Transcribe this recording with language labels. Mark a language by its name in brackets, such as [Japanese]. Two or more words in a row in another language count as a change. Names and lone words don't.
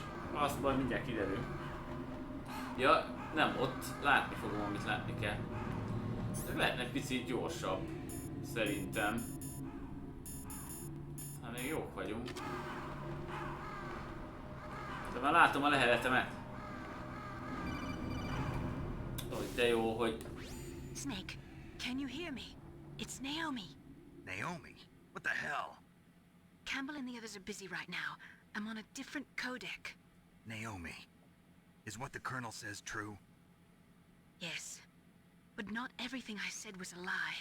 [Hungarian] Azt majd mindjárt kiderül. Ja, nem, ott látni fogom, amit látni kell. De lehetne egy picit gyorsabb, szerintem. Hát még jók vagyunk. De már látom a leheletemet. Hogy de jó, hogy... [English] Snake, can you hear me? It's Naomi. Naomi? What the hell? Campbell and the others are busy right now. I'm on a different codec. Naomi, is what the Colonel says true? Yes, but not everything I said was a lie.